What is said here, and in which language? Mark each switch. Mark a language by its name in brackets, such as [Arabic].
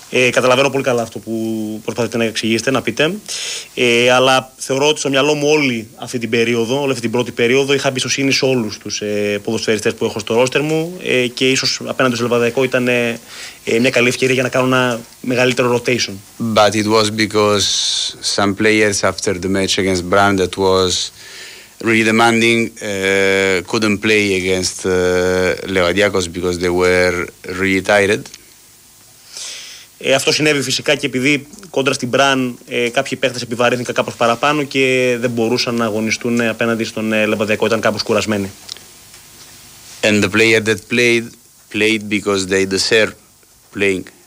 [Greek] Καταλαβαίνω πολύ καλά αυτό που προσπαθείτε να εξηγήσετε, να πείτε. Αλλά θεωρώ ότι στο μυαλό μου όλη αυτή την πρώτη περίοδο, είχα εμπιστοσύνη σε όλους τους ποδοσφαιριστές που έχω στο ρόστερ μου. Και ίσως απέναντι στο Λεβαδιακό ήταν μια καλή ευκαιρία για να κάνω ένα μεγαλύτερο rotation. [English] But it was because some players after the match against Brand that was really demanding couldn't play against Λεβαδιακός because they were really tired. [Greek] Αυτό συνέβη φυσικά και επειδή κόντρα στην Μπραν κάποιοι παίχτες επιβαρύνθηκαν κάπως παραπάνω και δεν μπορούσαν να αγωνιστούν απέναντι στον Λεβαδιακό, ήταν κάπως κουρασμένοι. [English] And the player that played because they deserve playing.